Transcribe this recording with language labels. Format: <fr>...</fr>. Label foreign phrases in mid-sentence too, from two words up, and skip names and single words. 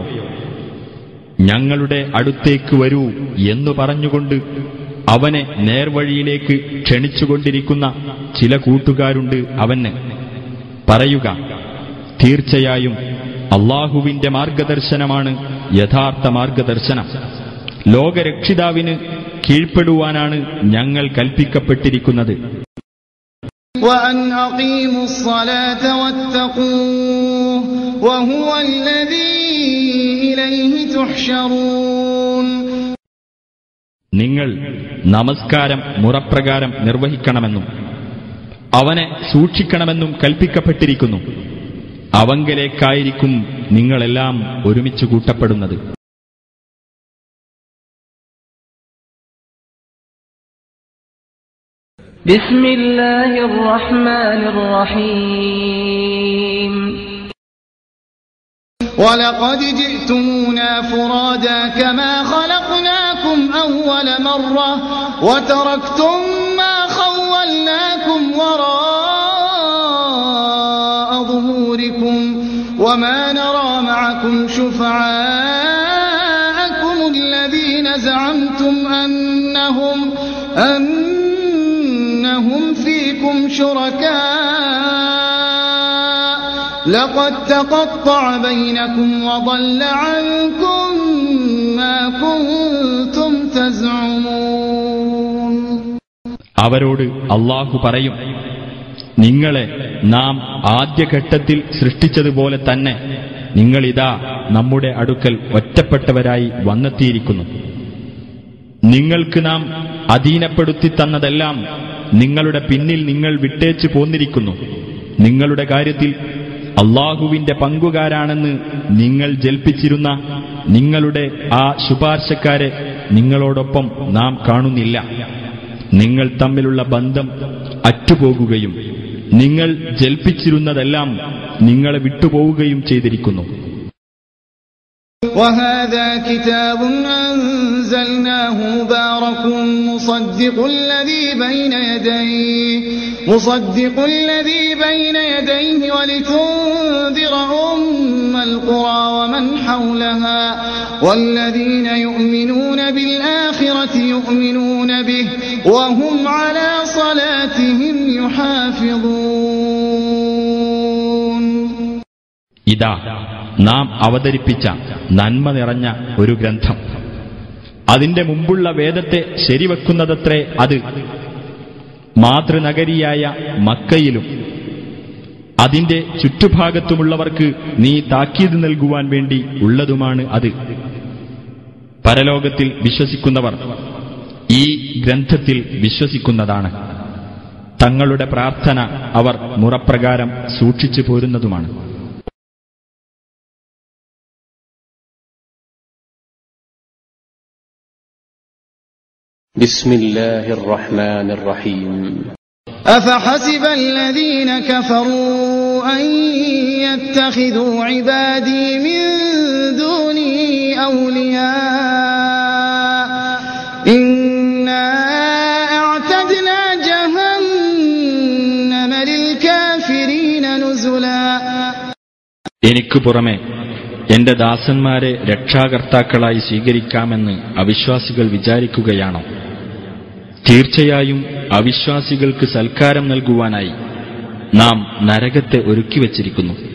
<ml>ഞങ്ങളുടെ അടുത്തേക്ക് വരൂ എന്നു പറഞ്ഞുകൊണ്ട് അവനെ നേർവഴിയിലേക്ക് ക്ഷണിച്ചുകൊണ്ടിരിക്കുന്ന ചില കൂട്ടുകാരുണ്ട് അവന്. പറയുക, തീർച്ചയായും അല്ലാഹുവിന്റെ മാർഗദർശനമാണ് യഥാർത്ഥ മാർഗദർശനം. ലോകരക്ഷിതാവിന് കീഴ്പ്പെടുവാനാണ് ഞങ്ങൾ കൽപ്പിക്കപ്പെട്ടിരിക്കുന്നത്.</ml> <ar>وأن أقيموا الصلاة واتقوه وهو الذي إليه تحشرون.</ar> <ml>നിങ്ങൾ നമസ്കാരം മുറപ്രകാരം നിർവഹിക്കണമെന്നും അവനെ സൂക്ഷിക്കണമെന്നും കൽപ്പിക്കപ്പെട്ടിരിക്കുന്നു. അവങ്കലേക്കായിരിക്കും നിങ്ങളെല്ലാം ഒരുമിച്ച് കൂട്ടപ്പെടുന്നത്.</ml> <ar>بسم الله الرحمن الرحيم. ولقد جئتمونا فرادا كما خلقناكم أول مرة وتركتم ما خولناكم وراء ظهوركم وما نرى معكم شفعاءكم الذين الذين زعمتم أنهم فيكم شركاء لقد تقطع بينكم وضل عنكم ما كنتم تزعمون.</ar> <ml>അവരോട് അല്ലാഹു പറയും, നിങ്ങളെ നാം ആദ്യഘട്ടത്തിൽ സൃഷ്ടിച്ചതുപോലെ തന്നെ നിങ്ങളിതാ നമ്മുടെ അടുക്കൽ ഒറ്റപ്പെട്ടവരായി വന്നെത്തിയിരിക്കുന്നു. നിങ്ങൾക്ക് നാം അധീനപ്പെടുത്തി തന്നതെല്ലാം നിങ്ങളുടെ പിന്നിൽ നിങ്ങൾ വിട്ടേച്ചു പോന്നിരിക്കുന്നു. നിങ്ങളുടെ കാര്യത്തിൽ അല്ലാഹുവിന്റെ പങ്കുകാരാണെന്ന് നിങ്ങൾ ജൽപ്പിച്ചിരുന്ന നിങ്ങളുടെ ആ ശുപാർശക്കാരെ നിങ്ങളോടൊപ്പം നാം കാണുന്നില്ല. നിങ്ങൾ തമ്മിലുള്ള ബന്ധം അറ്റുപോകുകയും നിങ്ങൾ ജൽപ്പിച്ചിരുന്നതെല്ലാം നിങ്ങളെ വിട്ടുപോവുകയും ചെയ്തിരിക്കുന്നു.</ml> <ar>وهذا كتاب أنزلناه مبارك مصدق الذي بين يديه ولتنذر أم القرى ومن حولها والذين يؤمنون بالآخرة يؤمنون به وهم على صلاتهم يحافظون.</ar> <ml>ഇതാ നാം അവതരിപ്പിച്ച നന്മ നിറഞ്ഞ ഒരു ഗ്രന്ഥം. അതിന്റെ മുമ്പുള്ള വേദത്തെ ശരിവെക്കുന്നതത്രേ അത്. മാതൃനഗരിയായ മക്കയിലും അതിന്റെ ചുറ്റുഭാഗത്തുമുള്ളവർക്ക് നീ താക്കീത് നൽകുവാൻ വേണ്ടി ഉള്ളതുമാണ് അത്. പരലോകത്തിൽ വിശ്വസിക്കുന്നവർ ഈ ഗ്രന്ഥത്തിൽ വിശ്വസിക്കുന്നതാണ്. തങ്ങളുടെ പ്രാർത്ഥന അവർ മുറപ്രകാരം സൂക്ഷിച്ചു പോരുന്നതുമാണ്.</ml> <ar>بسم الله الرحمن الرحيم. أفحسب الذين كفروا أن يتخذوا عبادي من دوني أولياء إنا أعتدنا جهنم للكافرين نزلا.</ar> <ml>എനിക്ക് പുറമെ എന്റെ ദാസന്മാരെ രക്ഷാകർത്താക്കളായി സ്വീകരിക്കാമെന്ന് അവിശ്വാസികൾ വിചാരിക്കുകയാണോ? തീർച്ചയായും അവിശ്വാസികൾക്ക് സൽക്കാരം നൽകുവാനായി നാം നരകത്തെ ഒരുക്കിവച്ചിരിക്കുന്നു.</ml>